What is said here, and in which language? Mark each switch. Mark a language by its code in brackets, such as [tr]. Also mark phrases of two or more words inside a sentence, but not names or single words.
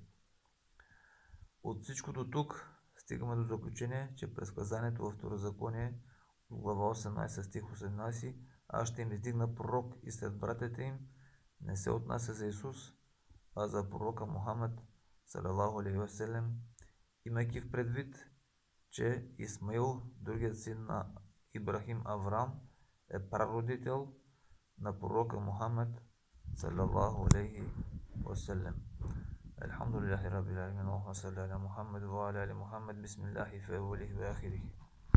[bg] От всичко до тук стигаме до заключение, че предсказанието във Второзаконие, глава 18, стих 18, аз ще им издигна пророк и след братята им, не се отнася за Исус, а за пророка Мухамед, [ar] صلى الله عليه وسلم, [bg] имайки в предвид, че Исмаил, другият син на Ибрахим Авраам, е прародител на пророка Мухамед, [ar] صلى الله عليه وسلم. الحمد لله رب العالمين، اللهم صل على محمد وعلى آل محمد، بسم الله في أوله وآخره.